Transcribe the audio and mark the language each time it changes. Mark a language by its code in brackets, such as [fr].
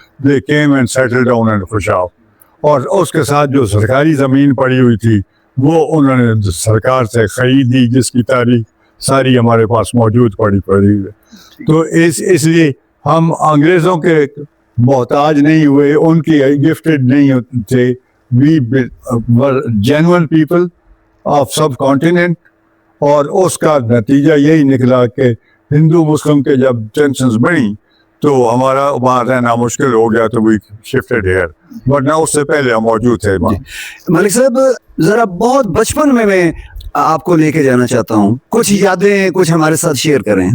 [en] They came and settled down in Khushab. [ur] اور اس کے ساتھ جو سرکاری زمین پڑی ہوئی تھی وہ انہوں نے سرکار سے خریدی، جس کی تاریخ ساری ہمارے پاس موجود پڑی ہے. تو اس لیے ہم انگریزوں کے محتاج نہیں ہوئے، ان کی گفٹڈ نہیں تھے. [en] We were genuine people of subcontinent. [ur] اور اس کا نتیجہ یہی نکلا کہ ہندو مسلم کے جب ٹینشنز بڑھی تو ہمارا وہاں رہنا مشکل ہو گیا، تو [en] we shifted here. [ur] ورنہ اس سے پہلے ہم موجود تھے. ملک صاحب، ذرا بہت بچپن میں آپ کو لے کے جانا چاہتا ہوں، کچھ یادیں کچھ ہمارے ساتھ شیئر کریں.